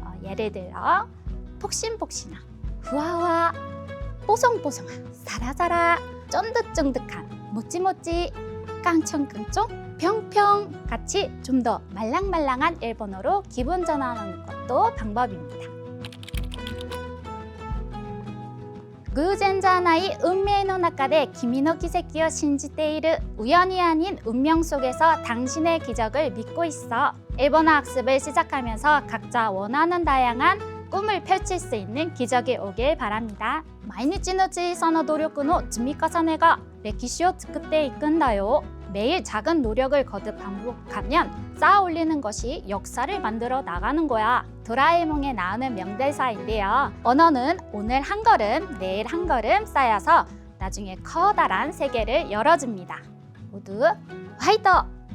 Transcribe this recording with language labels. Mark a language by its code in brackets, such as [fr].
[ko] 예를 들어 폭신폭신한, 후아후아, 뽀송뽀송한, 사라사라, 쫀득쫀득한, 모찌모찌, 깡총깡총, 평평 같이 좀 더 말랑말랑한 일본어로 기분 전환하는 것도 방법입니다. [ja] 偶然じゃない運命の中で君の奇跡を信じている. [ko] 우연이 아닌 운명 속에서 당신의 기적을 믿고 있어. 일본어 학습을 시작하면서 각자 원하는 다양한 꿈을 펼칠 수 있는 기적이 오길 바랍니다. [ja] 毎日の小さな努力の積み重ねが歴史を作っていくんだよ. [ko] 매일 작은 노력을 거듭 반복하면 쌓아 올리는 것이 역사를 만들어 나가는 거야. 도라에몽에 나오는 명대사인데요. 언어는 오늘 한 걸음, 내일 한 걸음 쌓여서 나중에 커다란 세계를 열어줍니다. 모두 화이터!